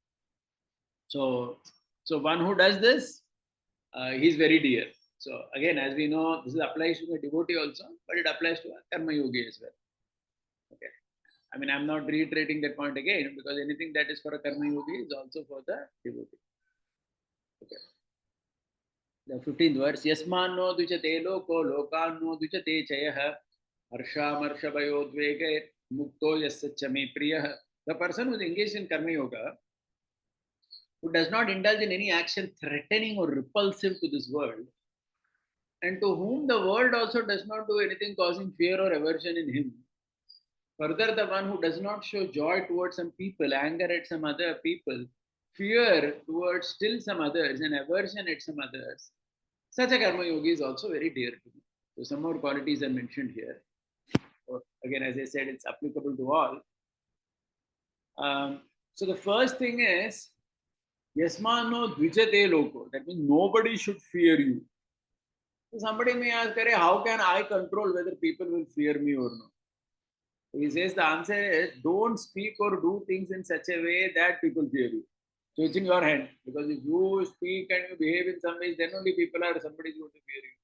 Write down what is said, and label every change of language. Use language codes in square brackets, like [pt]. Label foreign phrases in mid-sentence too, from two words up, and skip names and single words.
[en] So one who does this, he's very dear. So again, as we know, this applies to the devotee also, but it applies to a karma yogi as well. Okay. I mean, I'm not reiterating that point again because anything that is for a karma yogi is also for the devotee. Okay. The 15th verse, [sa] यस्मान्नो द्विजते लोको लोकान्नो द्विजते च यः हर्ष भयोद्वेगे मुक्तो यः स च मे प्रियः. [en] The person who is engaged in karma yoga, who does not indulge in any action threatening or repulsive to this world, and to whom the world also does not do anything causing fear or aversion in him. Further, the one who does not show joy towards some people, anger at some other people, fear towards still some others, and aversion at some others, such a karma yogi is also very dear to me. So some more qualities are mentioned here. Again, as I said, it's applicable to all. So the first thing is, [sa] यस्मान्नो द्विजते लोको. [en] That means nobody should fear you. So somebody may ask, how can I control whether people will fear me or not? So he says the answer is, don't speak or do things in such a way that people fear you. So it's in your hand. Because if you speak and you behave in some ways, then only somebody is going to fear you.